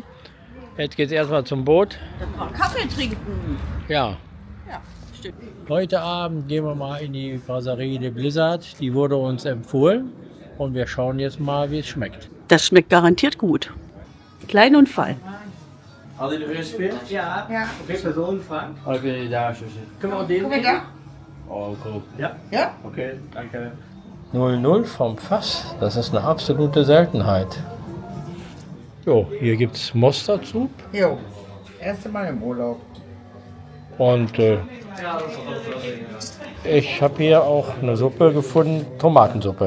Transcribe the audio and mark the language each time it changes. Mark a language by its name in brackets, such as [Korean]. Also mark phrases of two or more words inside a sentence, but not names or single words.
[German] Jetzt geht es erstmal zum Boot. Kaffee trinken. Ja. Ja, stimmt. Heute Abend gehen wir mal in die Brasserie de Blizzard. Die wurde uns empfohlen. Und wir schauen jetzt mal, wie es schmeckt. Das schmeckt garantiert gut. Klein und fein. [Dutch] Hadden jullie gereserveerd? Ja. Okay, persoon, Frank? Oké, daar is het. Kunnen we al delen? [German] Guck mal da. Oh, cool. Ja? Ja? Oké, danke. 0,0 vom Fass, das ist eine absolute Seltenheit. Jo, hier gibt es Mosterdsup Jo. Erste Mal im Urlaub. und Ich habe hier auch eine Suppe gefunden, Tomatensuppe.